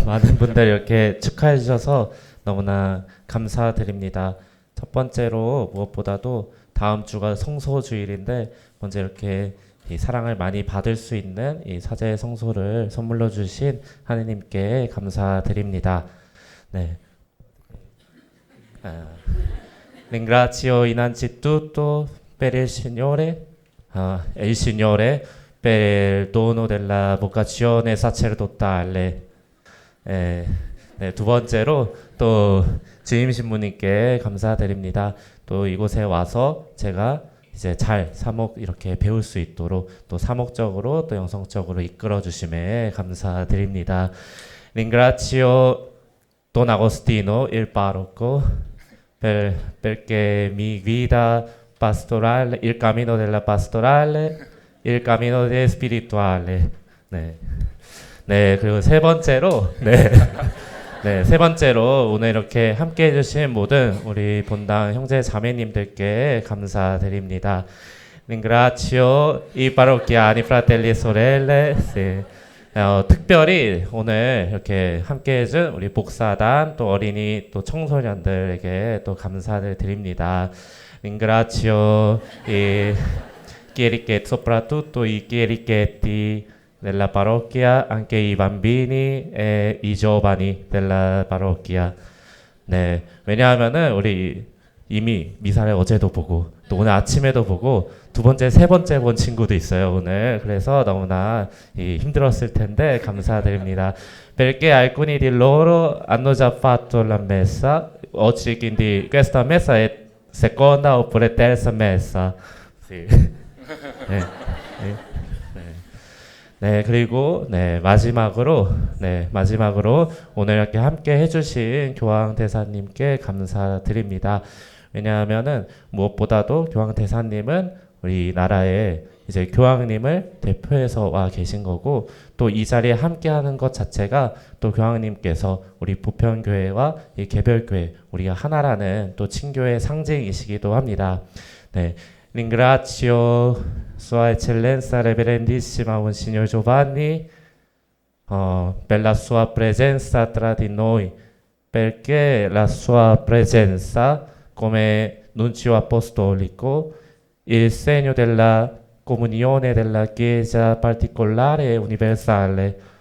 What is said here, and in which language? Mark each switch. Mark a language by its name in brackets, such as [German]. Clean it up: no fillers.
[Korean] 많은 분들 이렇게 축하해 주셔서 너무나 감사드립니다. 첫 번째로 무엇보다도 다음 주가 성소주일인데 먼저 이렇게 이 사랑을 많이 받을 수 있는 이 사제 성소를 선물로 주신 하느님께 감사드립니다. 네. [Italian] Ringrazio innanzitutto per il Signore per il dono della vocazione sacerdotale. [Korean] 네, 두 번째로 또 주임 신부님께 감사드립니다. 또 이곳에 와서 제가 이제 잘 사목 이렇게 배울 수 있도록 또 사목적으로 또 영성적으로 이끌어 주심에 감사드립니다. [Italian] Ringrazio Don Agostino il parroco perché mi guida pastorale, il cammino della pastorale, il cammino de spirituale. [Korean] 네. 네, 그리고 세 번째로 네, 세 번째로 오늘 이렇게 함께 해주신 모든 우리 본당 형제 자매님들께 감사드립니다. [Italian] Ringrazio i parrocchiani, fratelli e sorelle. [Korean] 네. 특별히 오늘 이렇게 함께 해준 우리 목사단 또 어린이 또 청소년들에게 또 감사를 드립니다. [Italian] Ringrazio i chierichetti, soprattutto i chierichetti della parrocchia, anche i bambini e i giovani della parrocchia. [Korean] 네, 왜냐하면은 우리 이미 미사를 어제도 보고 또 오늘 아침에도 보고 두 번째, 세 번째 본 친구도 있어요 오늘. 그래서 너무나 힘들었을 텐데 감사드립니다. [Italian] Perché alcuni di loro hanno già fatto la messa oggi, quindi questa messa è seconda oppure terza messa. Sì. [Korean] 네. 네. 네, 그리고 마지막으로 오늘 이렇게 함께 해주신 교황 대사님께 감사드립니다. 왜냐하면은 무엇보다도 교황 대사님은 우리 나라에 이제 교황님을 대표해서 와 계신 거고 또 이 자리에 함께하는 것 자체가 또 교황님께서 우리 보편교회와 이 개별교회 우리가 하나라는 또 친교의 상징이시기도 합니다. 네. [Italian] Ringrazio Sua Eccellenza Reverendissima Monsignor Giovanni per la sua presenza tra di noi, perché la sua presenza come nunzio apostolico, il segno della comunione della Chiesa particolare e universale.